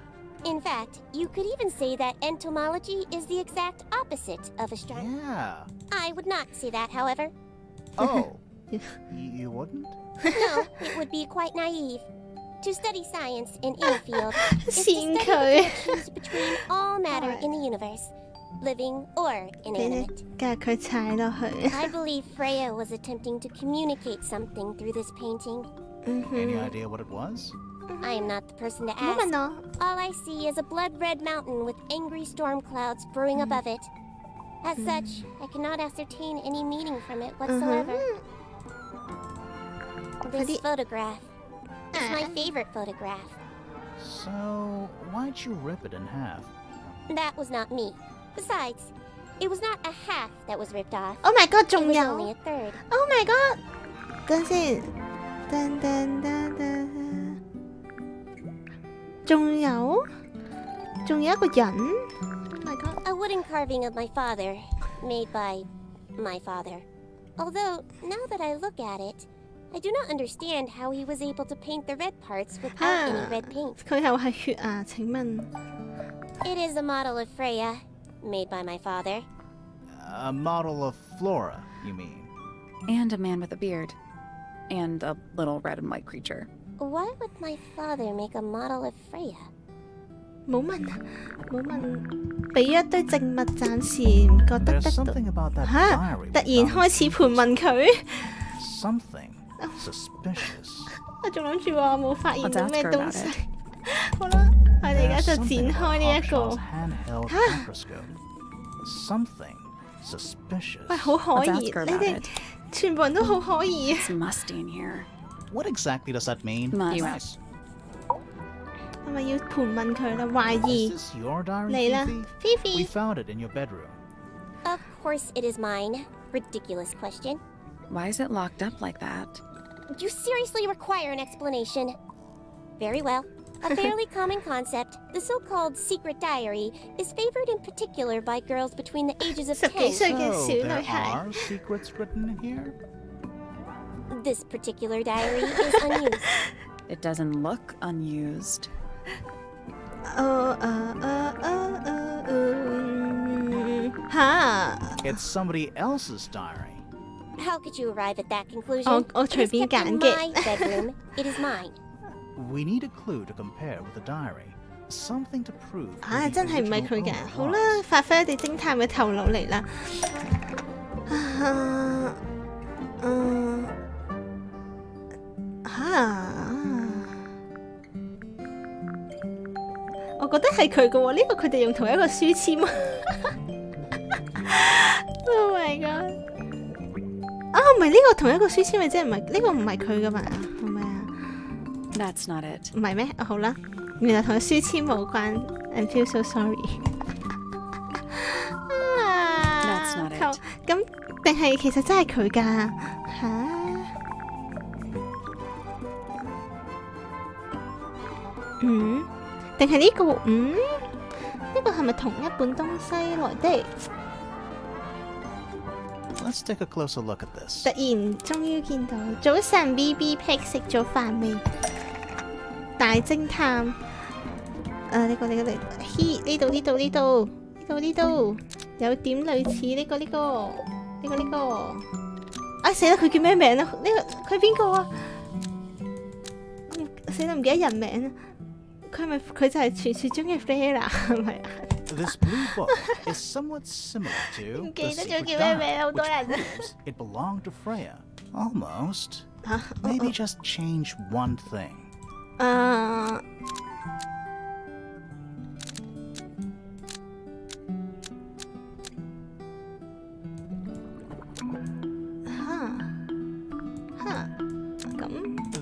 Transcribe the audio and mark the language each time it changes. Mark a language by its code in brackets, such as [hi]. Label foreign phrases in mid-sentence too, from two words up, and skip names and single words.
[en] In fact, you could even say that entomology is the exact opposite of astronomy. Yeah. I would not say that, however. Oh, you wouldn't? No, it would be quite naive. To study science in any field is to [yue] 跣 [en] study the [yue] 佢， [en] connections between all matter in the universe, living or [yue] 你 [en] inanimate. [yue] 夾佢踩落去。 [en] I believe Freya was attempting to communicate something through this painting. Any idea what it was? I am not the person to [yue] 唔好 [en] ask. [yue] 問我。 [en] All I see is a blood-red mountain with angry storm clouds brewing above it. As such, I cannot ascertain any meaning from it whatsoever. This Pretty- photograph is my favorite photograph. So, why'd you rip it in half? That was not me. Besides, it was not a half that was ripped off. Oh my god， It [yue] 仲 [en] was [yue] 有 [en] only a third. ！Oh my god， [yue] 等陣先，噔噔噔噔，仲有一個人。 [en] Oh my god， A wooden carving of my father, made by my father. Although, now that I look at it, I do not understand how he was able to paint the red parts without any red paint. [yue] 佢又係血啊？請問 [en] It is a model of Freya, made by my father. A model of Flora, you mean? And a man with a beard. And a little red and white creature. Why would my father make a model of Freya? [yue] 冇問啊，冇問，俾一堆證物，暫時唔覺得 [en] There's [yue] 得到。 [en] something about that [yue] 嚇！ [en] diary. [yue] 突 [en] we [yue] 然 [en] found. [yue] 開始盤問佢， [en] Something suspicious. [yue] 我仲諗住話冇發現到 [en] Let's [yue] 咩 [en] ask her [yue] 東 [en] about [yue] 西 [en] it.。 [yue] 好啦，我哋而 [en] There's [yue] 家就 [en] something [yue] 展開 [en] about [yue] 呢一個 [en] Hawkshaw's handheld microscope. something suspicious. [yue] 喂，好可疑， [en] Let's ask her [yue] 你 [en] about [yue] 哋 [en] it. [yue] 全部人都好可疑。 [en] It's musty in here. What exactly does that mean? Must. Yes. [yue] 係咪要盤問佢啦？懷疑 [en] Is this your diary, [yue] 嚟啦 [en] Fifi? We [yue] ，Fifi。 [en] found it in your bedroom. Of course it is mine. Ridiculous question. Why is it locked up like that? You seriously require an explanation. Very well. A fairly common concept, the so-called secret diary, is favored in particular by girls between the ages of [yue] 十幾 [en] 10. [yue] 歲嘅 [en] So [yue] 小 [en] there [yue] 女孩。 [en] are secrets written in here? This particular diary is unused. It doesn't look unused. 嚇！ It's somebody else's diary. How could you arrive at that conclusion? [yue] 我 [en] It is [yue] 隨便 [en] kept in [yue] 揀嘅。 [en] my bedroom. It is mine. We need a clue to compare with the diary. Something to prove. who [yue] 啊， [en] the [yue] 真係唔係 [en] original [yue] 佢嘅。 [en] owner [yue] 好啦， [en] was. [yue] 發揮我哋偵探嘅頭腦嚟啦。我覺得係佢嘅喎，呢個佢哋用同一個書籤。 [en] Oh my god！ [yue] 啊，唔係呢個同一個書籤咪即係唔係呢個唔係佢嘅嘛？係咪啊？ [en] That's not it. [yue] 唔係咩？哦，好啦，原來同個書籤冇關。 [en] I feel so sorry [yue] 啊。 [en] That's not it. [yue] 咁定係其實真係佢㗎嚇？定係呢個？呢個係咪同一本東西來的？ [en] Let's take a closer look at this. [yue] 突然終於見到，早晨 BB Pig 食咗飯未？大偵探，呢個呢度，有點類似呢個，啊死啦！佢叫咩名啊？呢個佢邊個啊？死啦！唔記得人名啊！佢就係傳説中嘅 Freya 係咪啊？ [en] This blue book is somewhat similar to [yue] 唔 [en] the [yue] 記得咗 [en] secret [yue] 叫咩名，好 [en] diary, [yue] 多 [en] which [yue] 人。 [en] proves it belonged to Freya. Almost. [yue] 嚇 [en] Maybe just change one thing. [yue] 啊！咁